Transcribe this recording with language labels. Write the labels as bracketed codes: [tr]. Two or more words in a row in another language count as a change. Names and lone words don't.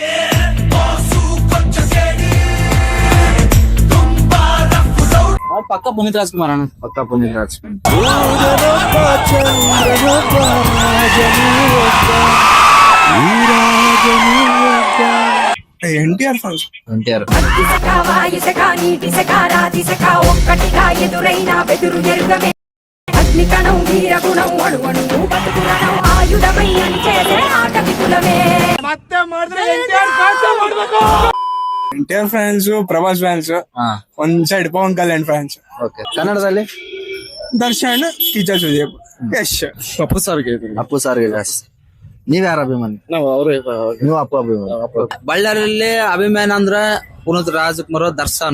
[kn] ಪಕ್ಕ ಪುನೀತ್ ರಾಜ್ಕುಮಾರ್ ಅಣ್ಣ. ಪಕ್ಕ ಪುನೀತ್ ರಾಜ್ಕುಮಾರ್. NTR ಫಾನ್ಸ್. NTR [te] ఒక్కటిగా ఎదురైన బెదురు ఎరుగవే అగ్ని కణం వీర గుణం అణువణువు బతుకురణం ఆయుధమై చేసే ఆట విపులమే. [kn] NTR ಫ್ಯಾನ್ಸ್, ಪ್ರಭಾಸ್ ಫ್ಯಾನ್ಸ್, ಒಂದ್ ಸೈಡ್ ಪವನ್ ಕಲ್ಯಾಣ್ ಫ್ಯಾನ್ಸ್. ಕನ್ನಡದಲ್ಲಿ ದರ್ಶನ್, ಕಿಚ್ಚ ಸುದೀಪ್, ಯಶ್, ಅಪ್ಪು ಸಾರ್ಗೆ ಜಾಸ್ತಿ. ನೀವ್ ಯಾರ ಅಭಿಮಾನಿ? ನೀವು ಅಪ್ಪು ಅಭಿಮಾನಿ. ಬಳ್ಳಾರಿಯಲ್ಲಿ ಅಭಿಮಾನ ಅಂದ್ರ ಪುನೀತ್ ರಾಜ್ಕುಮಾರ್, ದರ್ಶನ್.